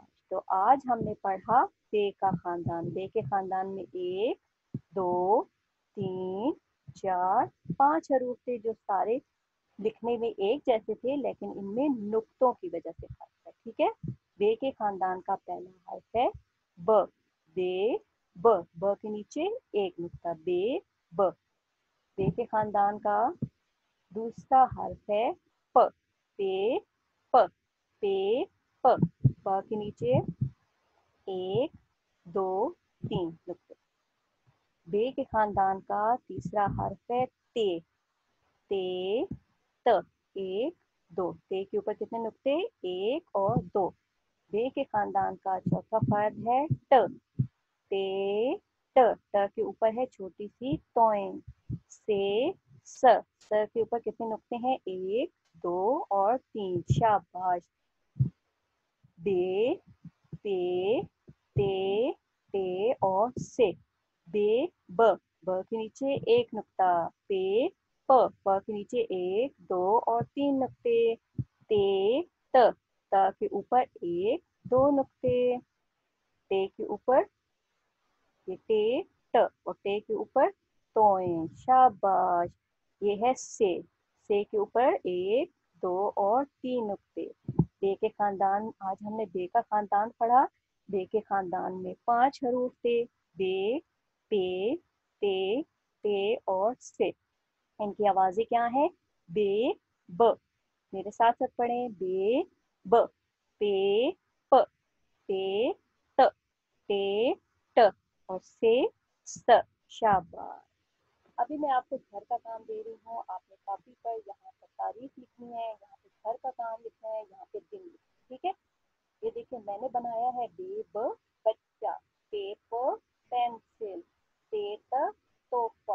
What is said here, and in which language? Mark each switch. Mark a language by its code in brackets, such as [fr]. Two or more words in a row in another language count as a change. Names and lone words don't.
[hi] तो आज हमने पढ़ा बे का खानदान। बे के खानदान में 1 2 3 4 5 हरूफ थे जो सारे लिखने में एक जैसे थे, लेकिन इनमें नुक्तों की वजह से फर्क है। ठीक है, बे के खानदान का पहला हर्फ है ब। बे ब के नीचे एक नुक्ता, बे ब। बे के खानदान का दूसरा हर्फ है प। पे प। पे प। प के नीचे 1 2 3 नुक्ते। बे के खानदान का तीसरा हर्फ है ते। ते त। 1 2। ते के ऊपर कितने नुक्ते? 1 और 2। बे के खानदान का चौथा फर्द है ट। ते ट। ट के ऊपर है छोटी सी तोय। से स। स के ऊपर कितने नुक्ते हैं? 1 2 और 3। शाबाश। बे पे ते टे और से। बे ब। ब के नीचे एक नुक्ता, पे प। प के नीचे 1 2 और 3 नुक्ते, ते त। त के ऊपर 1 2 नुक्ते, ते के ऊपर ये टे ट, और टे के ऊपर तोय। शाबाश। ये है से के ऊपर 1 2 और 3 नुक्ते। बे के खानदान, आज हमने बे का खानदान पढ़ा। बे के खानदान में 5 हरूफ थे, बे पे ते ते और से। इनकी आवाजें क्या है? बे ब। मेरे साथ साथ पढ़ें, बे ब। पे प। ते त। ते ट और से स। शाबाश। अभी मैं आपको घर का काम दे रही हूँ। आपने कॉपी पर यहाँ पर तारीख लिखनी है, यहाँ पे घर का काम लिखना है, यहाँ पे दिन लिखना है। ठीक है, ये देखिए, मैंने बनाया है बे ब बच्चा, पेपर पेंसिल, तेत तोहफा।